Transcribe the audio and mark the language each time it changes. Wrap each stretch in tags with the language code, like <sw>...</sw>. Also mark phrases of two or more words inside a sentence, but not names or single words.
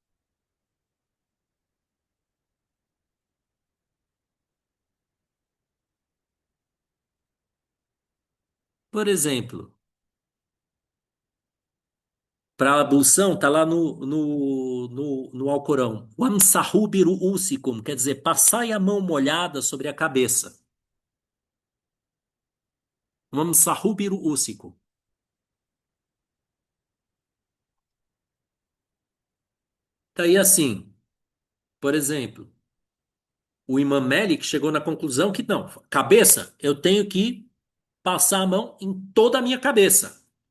<pt>Por exemplo, para a ablução, está lá no Alcorão.</pt> <ar>وامسحوا برءوسكم,</ar> <pt>quer dizer, passai a mão molhada sobre a cabeça.</pt> <ar>وامسحوا برءوسكم.</ar> <pt>Daí assim, por exemplo, o Imam Malik chegou na conclusão que não, cabeça, eu tenho que passar a mão em toda a minha cabeça.</pt>